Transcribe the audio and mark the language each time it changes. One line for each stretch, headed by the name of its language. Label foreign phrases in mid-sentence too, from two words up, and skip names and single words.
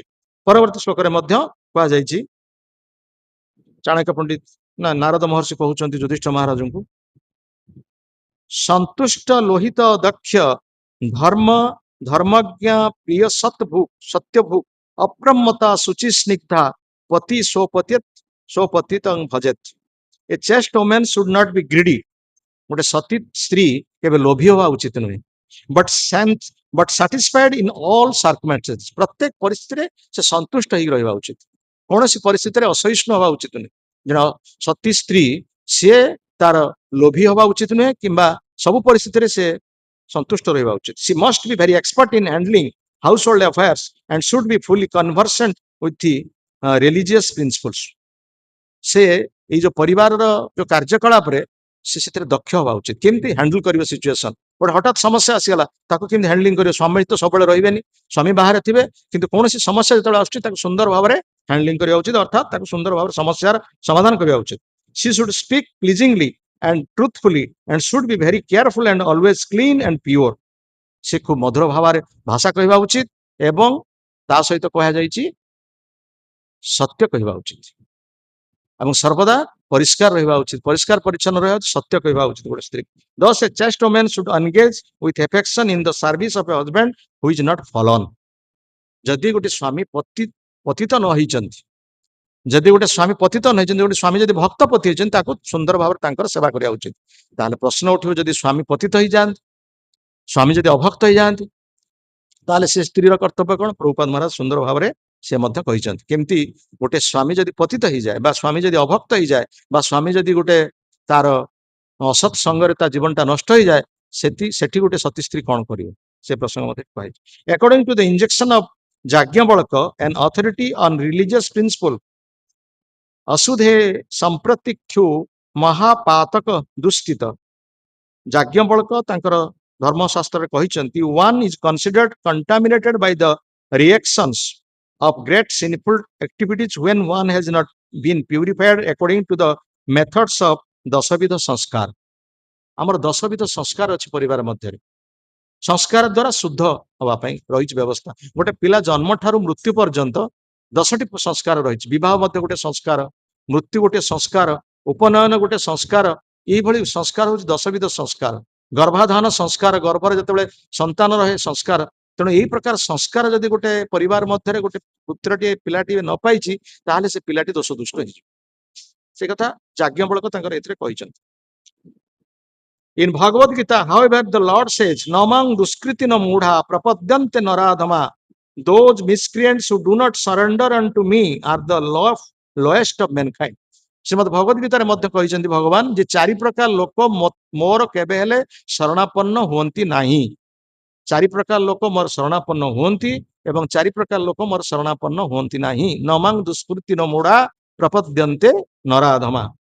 Odia: ପରବର୍ତ୍ତୀ ଶ୍ଲୋକରେ ମଧ୍ୟ କୁହାଯାଇଛି, ଚାଣକ୍ୟ ପଣ୍ଡିତ ନାରଦ ମହର୍ଷି କହୁଛନ୍ତି ଯୁଧିଷ୍ଠିର ମହାରାଜଙ୍କୁ,
Sanskrit: ସନ୍ତୁଷ୍ଟ ଲୋହିତ ଦକ୍ଷ ଧର୍ମ ଧର୍ମଜ୍ଞ ପ୍ରିୟ ସତ୍ୟଭୂ ଅପ୍ରମତା ଶୁଚି ସ୍ନିଗ୍ଧା ପତି ସ୍ୱପତିତଂ ଭଜେତ୍।
English: ଏ chaste woman should not be greedy.
Odia: ଗୋଟେ ସତୀ ସ୍ତ୍ରୀ କେବେ ଲୋଭୀ ହେବା ଉଚିତ ନୁହେଁ,
English: But satisfied in all circumstances,
Odia: ପ୍ରତ୍ୟେକ ପରିସ୍ଥିତିରେ ସେ ସନ୍ତୁଷ୍ଟ ହେଇକି ରହିବା ଉଚିତ, କୌଣସି ପରିସ୍ଥିତିରେ ଅସହିଷ୍ଣୁ ହେବା ଉଚିତ ନୁହେଁ। ଜଣେ ସତୀ ସ୍ତ୍ରୀ ସିଏ ତାର ଲୋଭୀ ହେବା ଉଚିତ ନୁହେଁ କିମ୍ବା ସବୁ ପରିସ୍ଥିତିରେ ସେ ସନ୍ତୁଷ୍ଟ ରହିବା ଉଚିତ।
English: She must be very expert in handling household affairs and should be fully conversant with the religious principles.
Odia: ସେ ଏଇ ଯୋଉ ପରିବାରର ଯୋଉ କାର୍ଯ୍ୟକଳାପରେ ସେ ସେଥିରେ ଦକ୍ଷ ହେବା ଉଚିତ, କେମିତି ହ୍ୟାଣ୍ଡଲ କରିବ ସିଚୁଏସନ, ଗୋଟେ ହଠାତ୍ ସମସ୍ୟା ଆସିଗଲା ତାକୁ କେମିତି ହ୍ୟାଣ୍ଡଲିଂ କରିବ। ସ୍ୱାମୀ ତ ସବୁବେଳେ ରହିବେନି, ସ୍ୱାମୀ ବାହାରେ ଥିବେ, କିନ୍ତୁ କୌଣସି ସମସ୍ୟା ଯେତେବେଳେ ଆସୁଛି ତାକୁ ସୁନ୍ଦର ଭାବରେ ହ୍ୟାଣ୍ଡଲିଂ କରିବା ଉଚିତ, ଅର୍ଥାତ୍ ତାକୁ ସୁନ୍ଦର ଭାବରେ ସମସ୍ୟାର ସମାଧାନ କରିବା ଉଚିତ।
English: She should speak pleasingly and truthfully and should be very careful and always clean and pure.
Odia: ସେ ଖୁବ ମଧୁର ଭାବରେ ଭାଷା କହିବା ଉଚିତ ଏବଂ ତା ସହିତ କୁହାଯାଇଛି ସତ୍ୟ କହିବା ଉଚିତ ଏବଂ ସର୍ବଦା ପରିଷ୍କାର ରହିବା ଉଚିତ, ପରିଷ୍କାର ପରିଚ୍ଛନ୍ନ ରହିବା ଉଚିତ, ସତ୍ୟ କହିବା ଉଚିତ ଗୋଟେ ସ୍ତ୍ରୀ।
English: Thus a chaste woman should engage with affection in the service of a husband who is not fallen.
Odia: ଯଦି ଗୋଟେ ସ୍ୱାମୀ ପତିତ ନ ହେଇଛନ୍ତି, ଯଦି ଗୋଟେ ସ୍ୱାମୀ ପତିତ ନ ହେଇଛନ୍ତି, ଗୋଟେ ସ୍ୱାମୀ ଯଦି ଭକ୍ତ ପତି ହେଇଛନ୍ତି, ତାକୁ ସୁନ୍ଦର ଭାବରେ ତାଙ୍କର ସେବା କରିବା ଉଚିତ। ତାହେଲେ ପ୍ରଶ୍ନ ଉଠିବ, ଯଦି ସ୍ୱାମୀ ପତିତ ହେଇଯାଆନ୍ତି, ସ୍ୱାମୀ ଯଦି ଅଭକ୍ତ ହେଇଯାଆନ୍ତି, ତାହେଲେ ସେ ସ୍ତ୍ରୀର କର୍ତ୍ତବ୍ୟ କଣ? ପ୍ରଭୁପାଦ ମହାରାଜ ସୁନ୍ଦର ଭାବରେ ସେ ମଧ୍ୟ କହିଛନ୍ତି, କେମିତି ଗୋଟେ ସ୍ୱାମୀ ଯଦି ପତିତ ହେଇଯାଏ ବା ସ୍ୱାମୀ ଯଦି ଅଭକ୍ତ ହେଇଯାଏ ବା ସ୍ୱାମୀ ଯଦି ଗୋଟେ ତାର ଅସତ୍ ସଙ୍ଗରେ ତା ଜୀବନଟା ନଷ୍ଟ ହେଇଯାଏ, ସେଠି ଗୋଟେ ସତୀ ସ୍ତ୍ରୀ କଣ କରିବ, ସେ ପ୍ରସଙ୍ଗ ମଧ୍ୟ କୁହାଯାଇଛି।
English: According to the injection of Yajnavalkya, an authority on religious principle,
Sanskrit: ଅସୁଧେ ସମ୍ପ୍ରତିକ୍ଷୁ ମହାପାତକ ଦୁଷ୍ଟିତ।
Odia: ଯାଜ୍ଞବଳକ ତାଙ୍କର ଧର୍ମଶାସ୍ତ୍ରରେ କହିଛନ୍ତି,
English: one is considered contaminated by the reactions of great sinful activities when one has not been purified according to the methods of
Odia: ଦଶବିଧ ସଂସ୍କାର। ଆମର ଦଶବିଧ ସଂସ୍କାର ଅଛି ପରିବାର ମଧ୍ୟରେ, ସଂସ୍କାର ଦ୍ୱାରା ଶୁଦ୍ଧ ହବା ପାଇଁ ରହିଛି ବ୍ୟବସ୍ଥା। ଗୋଟେ ପିଲା ଜନ୍ମ ଠାରୁ ମୃତ୍ୟୁ ପର୍ଯ୍ୟନ୍ତ 10ଟି ସଂସ୍କାର ରହିଛି। ବିବାହ ମଧ୍ୟ ଗୋଟେ ସଂସ୍କାର, ମୃତ୍ୟୁ ଗୋଟେ ସଂସ୍କାର, ଉପନୟନ ଗୋଟେ ସଂସ୍କାର, ଏଇଭଳି ସଂସ୍କାର ହଉଛି ଦଶବିଧ ସଂସ୍କାର। ଗର୍ଭାଧାନ ସଂସ୍କାର, ଗର୍ଭରେ ଯେତେବେଳେ ସନ୍ତାନ ରହେ ସଂସ୍କାର। ତେଣୁ ଏଇ ପ୍ରକାର ସଂସ୍କାର ଯଦି ଗୋଟେ ପରିବାର ମଧ୍ୟରେ ଗୋଟେ ପୁତ୍ରଟିଏ ପିଲାଟିଏ ନ ପାଇଛି, ତାହେଲେ ସେ ପିଲାଟି ଦୋଷ ଦୁଷ୍ଟ ହେଇଯିବ। ସେ କଥା ଯାଜ୍ଞବଳକ ତାଙ୍କର ଏଥିରେ କହିଛନ୍ତି।
English: In Bhagavad Gita, however, the Lord says,
Sanskrit: न मां दुष्कृति न मूढा प्रपद्यन्ते नराधमा.
English: Those miscreants who do not surrender unto me are the lowest of mankind.
Odia: ଶ୍ରୀମଦ୍ ଭଗବତ ଗୀତାରେ ମଧ୍ୟ କହିଛନ୍ତି ଭଗବାନ ଯେ ଚାରି ପ୍ରକାର ଲୋକ ମୋର କେବେ ହେଲେ ଶରଣାପନ୍ନ ହୁଅନ୍ତି ନାହିଁ। ଚାରି ପ୍ରକାର ଲୋକ ମୋର ଶରଣାପନ୍ନ ହୁଅନ୍ତି ଏବଂ ଚାରି ପ୍ରକାର ଲୋକ ମୋର ଶରଣାପନ୍ନ ହୁଅନ୍ତି ନାହିଁ।
Sanskrit: ନମାଂ ଦୁଷ୍କୃତି ନ ମୋଡା ପ୍ରପଦ୍ୟନ୍ତେ ନରାଧମା।